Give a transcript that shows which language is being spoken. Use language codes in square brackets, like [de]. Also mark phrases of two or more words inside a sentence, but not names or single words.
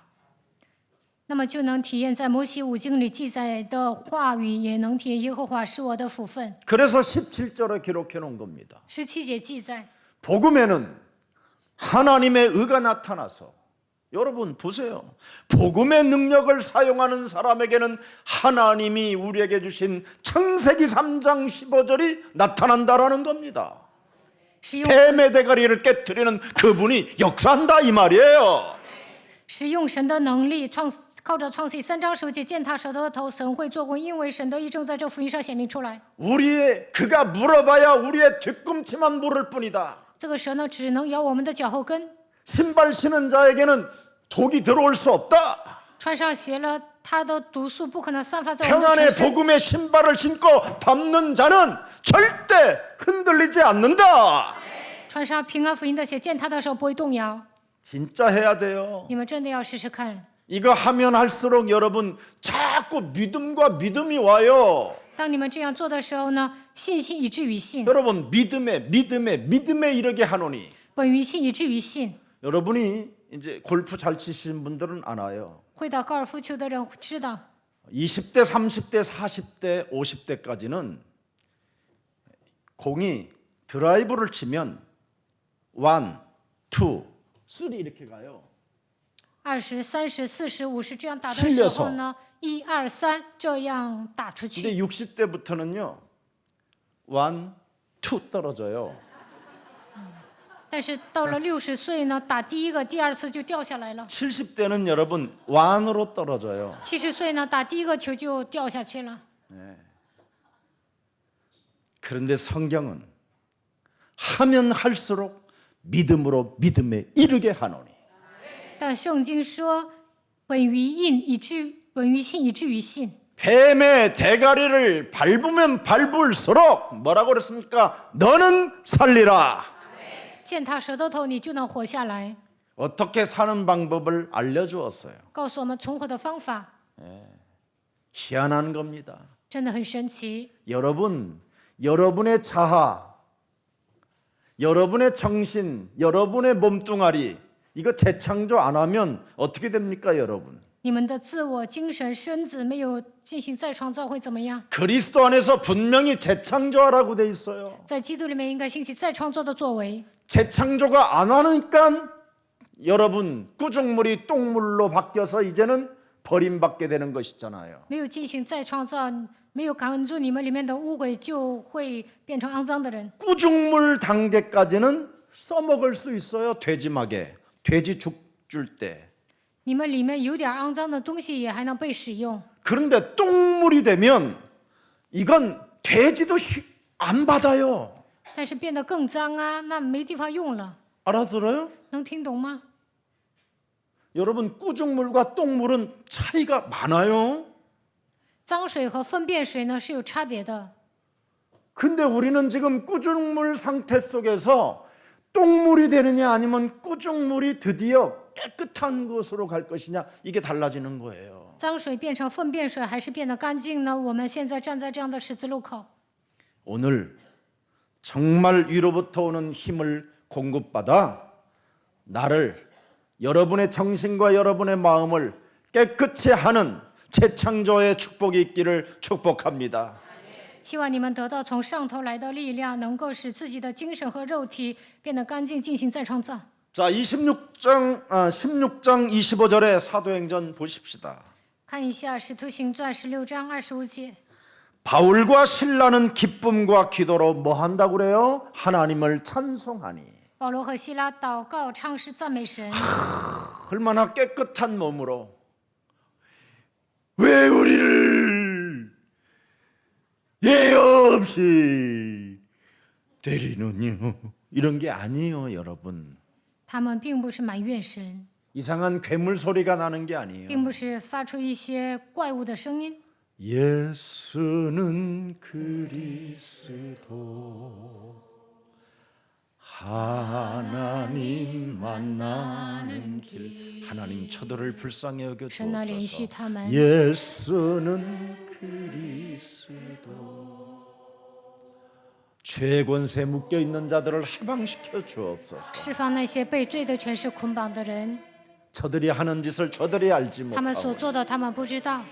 [zh] 那么就能体验在摩西五经里记载的话语，也能体验耶和华是我的福分。 [ko] 그래서 17절에 기록해 놓은 겁니다. [zh] 17 节记载， [ko] 복음에는 하나님의 의가 나타나서 여러분 보세요. 복음의 능력을 사용하는 사람에게는 하나님이 우리에게 주신 창세기 3장 15절이 나타난다라는 겁니다. [zh] 使用 [ko] 뱀의 대가리를 깨뜨리는 그분이 역사한다 이 말이에요. [zh] 使用神的能力，靠着创世记3章15节践踏舌头的头，神会做工，因为神的义正在这福音上显明出来。 [ko] 우리의 그가 물어봐야 우리의 뒤꿈치만 물을 뿐이다. [zh] 这个蛇呢，只能咬我们的脚后跟。 [ko] 신발 신은 자에게는 독이 들어올 수 없다. [zh] 穿上鞋了，它的毒素不可能散发在我们的 [ko] 평안의 [zh] 全身。 [ko] 복음의 신발을 신고 밟는 자는 절대 흔들리지 않는다. [zh] 穿上平安福音的鞋，践踏的时候不会动摇。 [ko] 진짜 해야 돼요. [zh] 你们真的要试试看。 [ko] 이거 하면 할수록 여러분 자꾸 믿음과 믿음이 와요. [zh] 当你们这样做的时候呢，信心以至于信， [ko] 여러분 믿음에 이르게 하노니. [zh] 本于信以至于信。 [ko] 여러분이 이제 골프 잘 치시는 분들은 알아요. [zh] 会打高尔夫球的人知道， [ko] 20대, 30대, 40대, 50대까지는 공이 드라이브를 치면 1, 2, 3 이렇게 가요. [zh] 20、30、40、50 这样打的时候呢，1、2、3这样打出 [ko] 근데 [zh] 去。 [ko] 60대부터는요. 1, 2 떨어져요. [zh] 但是到了60岁呢，打第一个、第二次就掉下来了。 [ko] 70대는 여러분 1으로 떨어져요. [zh] 70 岁呢，打第一个球就掉下去了。 [ko] 그런데 성경은 하면 할수록 믿음으로 믿음에 이르게 하노니. [zh] 但圣经说，本于信以至于信。 [ko] 뱀의 대가리를 밟으면 밟을수록 뭐라고 그랬습니까? 너는 살리라. [zh] 践踏舌头头，你就能活下来。 [ko] 어떻게 사는 방법을 알려주었어요. [zh] 告诉我们存活的方法， [ko] 희한한 겁니다. [zh] 真的很神奇。 [ko] 여러분의 자아, 여러분의 정신, 여러분의 몸뚱아리 이거 재창조 안 하면 어떻게 됩니까, 여러분? [zh] 你们的自我、精神、身子没有进行再创造会怎么样？ [ko] 그리스도 안에서 분명히 재창조하라고 돼 있어요. [zh] 在基督里面应该兴起再创造的作为。 [ko] 재창조가 안 하니까 여러분 구중물이 똥물로 바뀌어서 이제는 버림받게 되는 것이잖아요. [zh] 没有进行再创造，没有赶住你们里面的污鬼，就会变成肮脏的人。 [ko] 구중물 단계까지는 써먹을 수 있어요. 돼지막에 돼지 죽 줄 때. [zh] 你们里面有点肮脏的东西，也还能被使用。 [ko] 그런데 똥물이 되면 이건 돼지도 안 받아요. [zh] 但是变得更脏啊，那没地方用了。 [ko] 알아들어요? [zh] 能听懂吗？ [ko] 여러분 구중물과 똥물은 차이가 많아요. [zh] 脏水和粪便水呢是有差别的。 [ko] 근데 우리는 지금 구중물 상태 속에서 똥물이 되느냐 아니면 구중물이 드디어 깨끗한 것으로 갈 것이냐 이게 달라지는 거예요. [zh] 脏水变成粪便水，还是变得干净呢？我们现在站在这样的十字路口。 [ko] 오늘 정말 위로부터 오는 힘을 공급받아 나를 여러분의 정신과 여러분의 마음을 깨끗이 하는 재창조의 축복이 있기를 축복합니다. [zh] 希望你们得到从上头来的力量，能够使自己的精神和肉体变得干净，进行再创造。 [ko] 자, 16장 25절의 사도행전 보십시다. [zh] 看一下《使徒行传》16章25节。 [ko] 바울과 신라는 기쁨과 기도로 뭐 한다고 그래요? 하나님을 찬송하니. [zh] 保罗和希拉祷告、唱诗、赞美神。 [ko] 얼마나 깨끗한 몸으로 왜 우리를 예 없이 때리느냐 이런 게 아니에요, 여러분. [zh] 他们并不是埋怨神， [ko] 이상한 괴물 소리가 나는 게 아니에요. [zh] 并不是发出一些怪物的声音。 [ko] 예수는 그리스도 하나님 만나는 길. 하나님 저들을 불쌍히 여겨 [zh] 神呢，连续 [ko] 주옵소서. [zh] 他们。 [ko] 예수는 그리스도 죄 권세 묶여 있는 자들을 해방시켜 주옵소서. [zh] 释放那些被罪的权势捆绑的人， [ko] 저들이 하는 짓을 저들이 알지 [zh] 他们所 [ko] 못하고 [zh] 做的他们不知道，